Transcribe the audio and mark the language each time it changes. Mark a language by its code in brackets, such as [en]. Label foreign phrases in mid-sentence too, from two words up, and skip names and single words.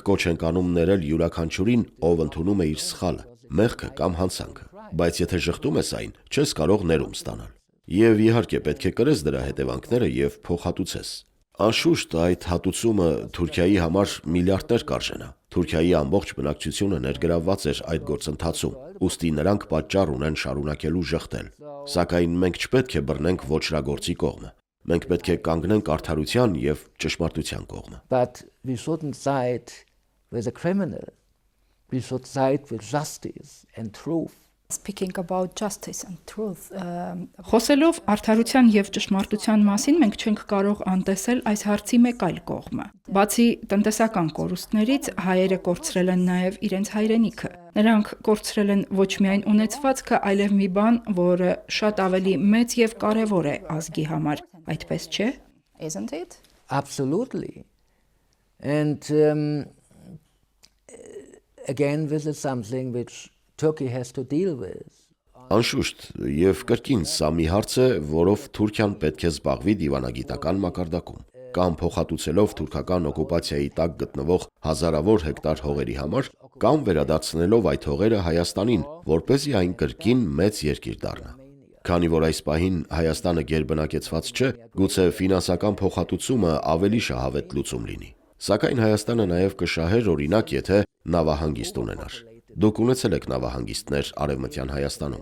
[hy] կոչ ենք անում ներել յուրաքանչյուրին, ով ընդունում է իր սխալը, մեղքը կամ հանցանքը, բայց եթե ժխտում ես այն, չես կարող ներում ստանալ։ Եվ իհարկե պետք է կրես դրա հետևանքները եւ փոխհատուցես։ Անշուշտ այդ հատուցումը Թուրքիայի համար միլիարդներ կարժենա։ Թուրքիայի ամբողջ բնակչությունը ներգրավված էր այդ գործընթացում, ուստի նրանք պատճառ ունեն շարունակելու ժխտել։ Սակայն մենք չպետք է բռնենք ոչրագործի կողմը։ Մենք պետք է կանգնենք արդարության եւ ճշմարտության կողմը։ [en] But we shouldn't side with a criminal. We should side with justice and truth. speaking about justice and truth [hy] Խոսելով արդարության եւ ճշմարտության մասին, մենք չենք կարող անտեսել այս հարցի մեկ այլ կողմը։ Բացի տնտեսական կորուստներից, հայերը կորցրել են նաեւ իրենց հայրենիքը։ Նրանք կորցրել են ոչ միայն ունեցվածքը, այլև մի բան, որը շատ ավելի մեծ եւ կարեւոր է ազգի համար, այդպես չէ։ [en] isn't it Absolutely. And again, this is something which Turkey has to deal with. [hy] Անշուշտ, եւ կրկին սա մի հարց է, որով Թուրքիան պետք է զբաղվի դիվանագիտական մակարդակում, կամ փոխհատուցելով թուրքական օկուպացիայի տակ գտնվող հազարավոր հեկտար հողերի համար, կամ վերադարձնելով այդ հողերը Հայաստանին, որպեսզի այն կրկին մեծ երկիր դառնա։ Քանի որ այս պահին Հայաստանը գերբնակեցված չէ, գուցե ֆինանսական փոխհատուցումը ավելի շահավետ լուծում լինի։ Սակայն Հայաստանը նաև կշահեր օրինակ, եթե նավահանգիստ ունենար։ Դուք ունեցել եք նավահանգիստներ Արևմտյան Հայաստանում։